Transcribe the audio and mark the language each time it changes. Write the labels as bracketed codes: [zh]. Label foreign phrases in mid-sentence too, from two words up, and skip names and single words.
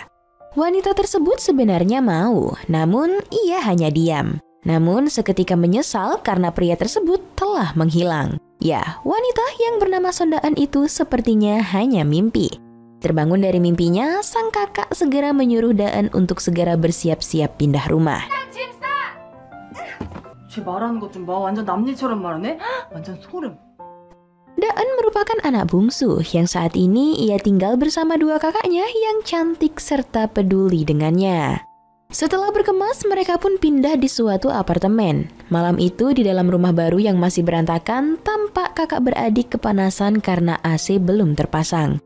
[id] Wanita tersebut sebenarnya mau, namun ia hanya diam. Namun seketika menyesal karena pria tersebut telah menghilang. Ya, wanita yang bernama Sondaan itu sepertinya hanya mimpi. Terbangun dari mimpinya, sang kakak segera menyuruh Daan untuk segera bersiap-siap pindah rumah. [ko] 쟤 말하는 것 좀 봐. 완전 남일처럼 말하네? 완전 소름. [id] Daan merupakan anak bungsu yang saat ini ia tinggal bersama dua kakaknya yang cantik serta peduli dengannya. Setelah berkemas, mereka pun pindah di suatu apartemen. Malam itu di dalam rumah baru yang masih berantakan, tampak kakak beradik kepanasan karena AC belum terpasang.